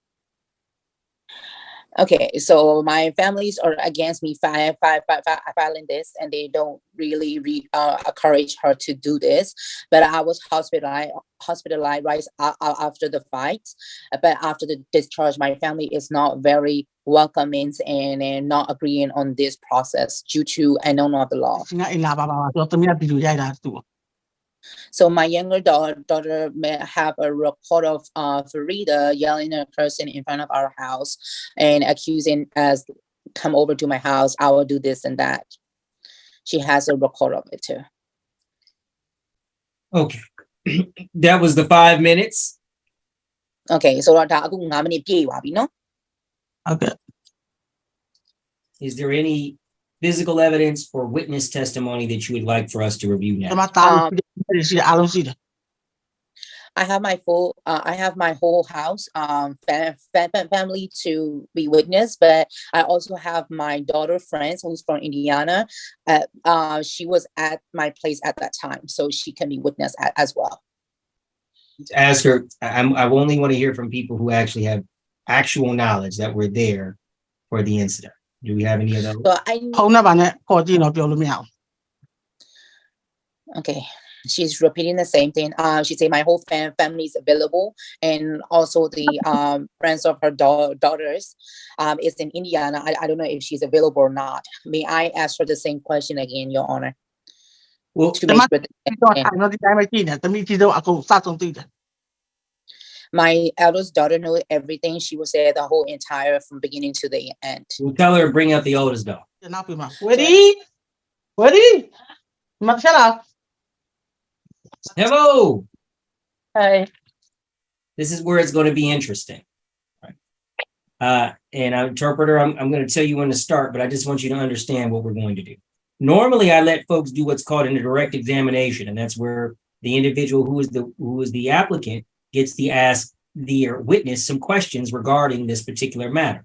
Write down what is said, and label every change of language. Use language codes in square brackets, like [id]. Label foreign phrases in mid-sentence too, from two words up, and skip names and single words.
[en] Okay, so my families are against me filing this, and they don't really encourage her to do this. But I was hospitalized right after the fight. But after the discharge, my family is not very welcoming and not agreeing on this process due to unknown of the law. [my] ငါအိမ်လာပါဆိုတော့သမီးကဗီဒီယိုရိုက်တာသူ့ [en] So my younger daughter may have a report of Farida yelling at a person in front of our house and accusing us, come over to my house, I will do this and that. She has a record of it too. Okay. That was the 5 minutes. Okay, so [my] ဒါအခု9မိနစ်ပြည့်သွားပြီနော် ဟုတ်ကဲ့ [en] Is there any physical evidence or witness testimony that you would like for us to review [my] ကျွန် [en] now? [my] မတားလို့ရှိတယ်အားလုံးရှိတယ် [en] I have I have my whole house, family to be witness, but I also have my daughter friends who's from Indiana. She was at my place at that time, so she can be witness as well. Ask her. I only want to hear from people who actually have actual knowledge that were there for the incident. Do we have any of those? So [my] ဖုန်းနံပါတ်နဲ့ခေါ်ကြည့်တော့ပြောလို့မရဘူး [en] okay, she's repeating the same thing. She said my whole family is available, and also the friends of her daughters is in Indiana. I don't know if she's available or not. May I ask her the same question again, Your Honor? Well, To make sure [my] တော့ [en] that- [my] အဲ့တော့ဒီတိုင်းပဲကြည့်နေသမီးကြည့်တော့အကုန်စဆုံးသိတယ် [en] my eldest daughter knows everything. She was there the whole entire from beginning to the end. we'll tell her to bring out the oldest dog. [my] ကျွန်တော်ပြမှာဝေဒီဝေဒီမတ်ချက်လား [en] Hello. Hi. This is where it's going to be interesting. Right. And our interpreter, I'm going to tell you when to start, but I just want you to understand what we're going to do. Normally, I let folks do what's called a direct examination, and that's where the individual who is the applicant gets to ask the witness some questions regarding this particular matter.